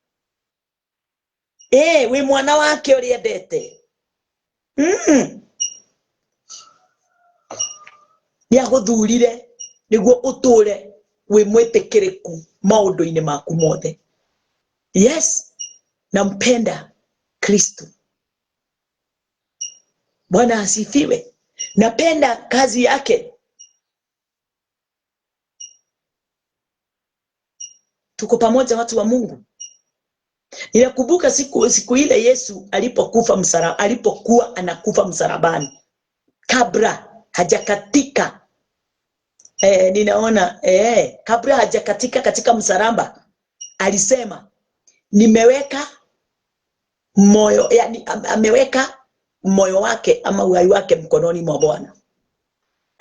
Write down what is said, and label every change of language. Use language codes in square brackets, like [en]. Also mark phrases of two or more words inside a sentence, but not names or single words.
[ki] We mwana wake uri endete. Ni aguthurire niguo uture we mwitikiriku maundu-ini maku mothe. [sw] Yes, nampenda Kristo. Bwana asifiwe. Napenda kazi yake. Tuko pamoja watu wa Mungu. Ninakumbuka siku ile Yesu alipokuwa anakufa msalabani, kabla hajakatika kabla hajakatika katika msalaba, alisema nimeweka moyo, yani ameweka moyo wake ama uhai wake mkononi mwa Bwana.